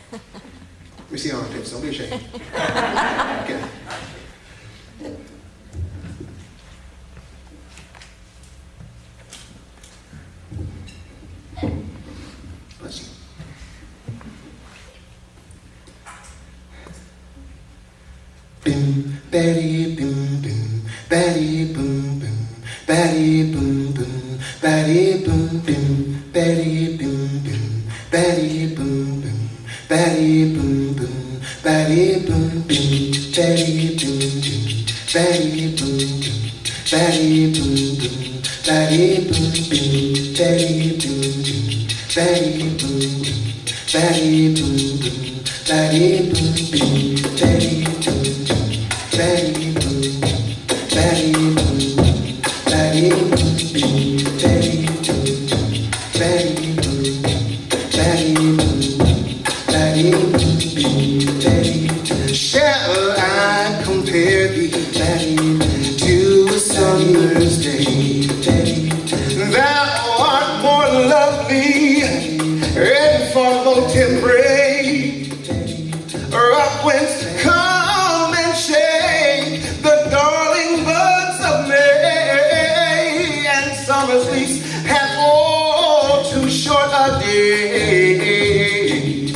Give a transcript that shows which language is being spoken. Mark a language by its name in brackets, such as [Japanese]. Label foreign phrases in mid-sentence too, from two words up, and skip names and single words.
[English] Let me see armpits, don't be ashamed. Okay. Bless you. Bim, batty, bim, bim, batty, boom, bim, batty, boom, bim, batty, boom, bim, batty, bim, bim, batty, boom, bim, batty, boom, bim, batty, boom, bim, batty, boom, bim, batty, boom, bim, batty, boom, bim, batty, boom, bim, batty, boom, bim, batty, boom, bim, batty, boom, bim, batty, boom, bim, batty, boom, batty, boom, batty, boom, batty, boom, batty, boom, batty, boom, batty, boom, batty, boom, batty. Shall I compare thee, batty, to a summer's day? Thou art more lovely and far more temperate. Up whence come and shake the darling buds of May, and summer's lease hath all too short a day.